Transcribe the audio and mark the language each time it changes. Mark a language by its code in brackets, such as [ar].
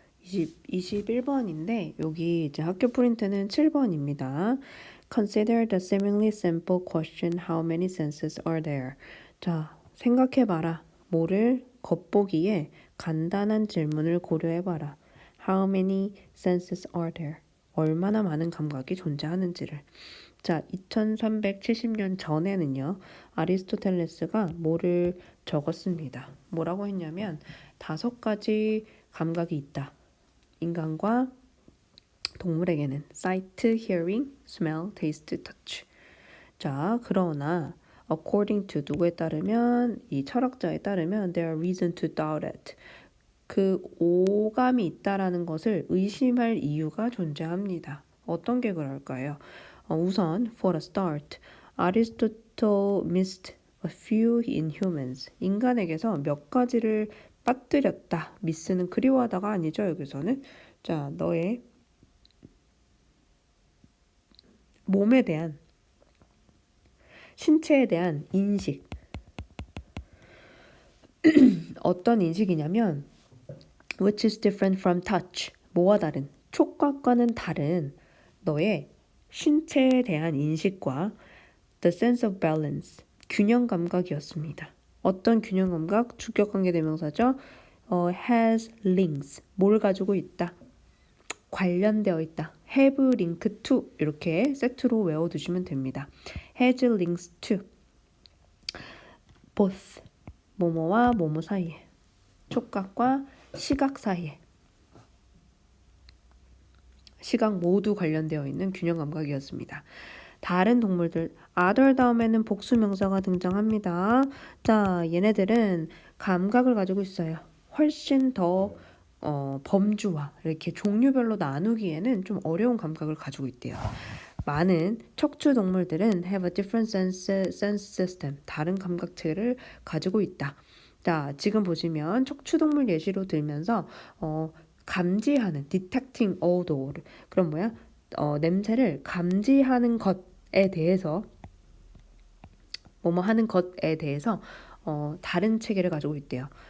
[ko] 21번인데 여기 이제 학교 프린트는 7번입니다. [en] Consider the seemingly simple question how many senses are there? [ko] 자, 생각해봐라. 뭐를 겉보기에 간단한 질문을 고려해봐라. [en] How many senses are there? [ko] 얼마나 많은 감각이 존재하는지를. 자, 2370년 전에는요, 아리스토텔레스가 뭐를 적었습니다. 뭐라고 했냐면 5가지 감각이 있다. 인간과 동물에게는 [en] sight, hearing, smell, taste, touch. [ko] 자, 그러나 [en] according to [ko] 누구에 따르면 이 철학자에 따르면 [en] there are reason to doubt it. [ko] 그 오감이 있다라는 것을 의심할 이유가 존재합니다. 어떤 게 그럴까요? [en] 우선 for a start, Aristotle missed a few in humans. [ko] 인간에게서 몇 가지를 빠뜨렸다. 미스는 그리워하다가 아니죠. 여기서는 자, 너의 몸에 대한 신체에 대한 인식. 어떤 인식이냐면 [en] which is different from touch. [ko] 뭐와 다른? 촉각과는 다른 너의 신체에 대한 인식과 [en] the sense of balance. [ko] 균형 감각이었습니다. 어떤 균형 감각? 주격관계 대명사죠. [en] has links. [ko] 뭘 가지고 있다? 관련되어 있다. [en] have link to [ko] 이렇게 세트로 외워두시면 됩니다. [en] has links to both [ko] 뭐뭐와 뭐뭐 사이에 촉각과 시각 사이에 시각 모두 관련되어 있는 균형 감각이었습니다. 다른 동물들 other 다음에는 복수 명사가 등장합니다. 자, 얘네들은 감각을 가지고 있어요. 훨씬 더 범주와 이렇게 종류별로 나누기에는 좀 어려운 감각을 가지고 있대요. 많은 척추 동물들은 [en] have a different sense system. [ko] 다른 감각체를 가지고 있다. 자, 지금 보시면 척추 동물 예시로 들면서 감지하는 [en] detecting odor. [ko] 그럼 뭐야? 냄새를 감지하는 것에 대해서 뭐뭐 하는 것에 대해서 다른 체계를 가지고 있대요.